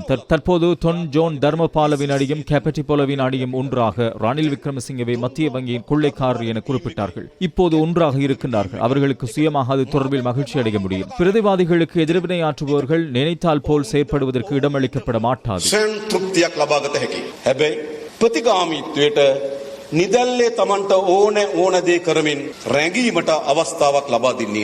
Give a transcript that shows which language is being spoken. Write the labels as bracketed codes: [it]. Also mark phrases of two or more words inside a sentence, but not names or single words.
[ta] தற்போது தொன் ஜோன் தர்மபாலவின் அணியும் கேபட்டிபோலவின் அணியும் ஒன்றாக ரணில் விக்ரமசிங்கவை மத்திய வங்கியின் கொள்ளைக்காரர் என குறிப்பிட்டார்கள். இப்போது ஒன்றாக இருக்கின்றார்கள். அவர்களுக்கு சுயமாக அது தொடர்பில் மகிழ்ச்சி அடைய முடியும். பிரதிவாதிகளுக்கு எதிர்வினையாற்றுபவர்கள் நினைத்தால் போல் செயற்படுவதற்கு இடமளிக்கப்பட மாட்டாது. [si] නිදැල්ලේ තමන්ට ඕන දේ කරමින් රැඟීමට අවස්ථාවක් ලබා දෙන්නේ නැහැ.